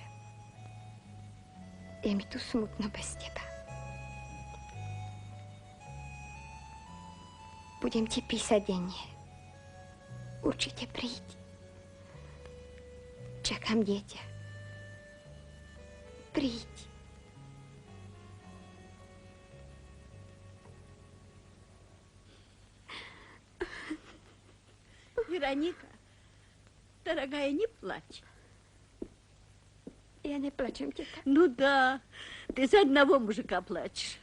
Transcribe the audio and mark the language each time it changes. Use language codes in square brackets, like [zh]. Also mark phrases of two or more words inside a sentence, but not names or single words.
[sk] Je mi tu smutno bez teba. Budem ti písať denne. Určite príď. Čakám dieťa. Príď. [ru] Вероника, дорогая, не плачь. Я не плачу, тетя. Ну да, ты за одного мужика плачешь.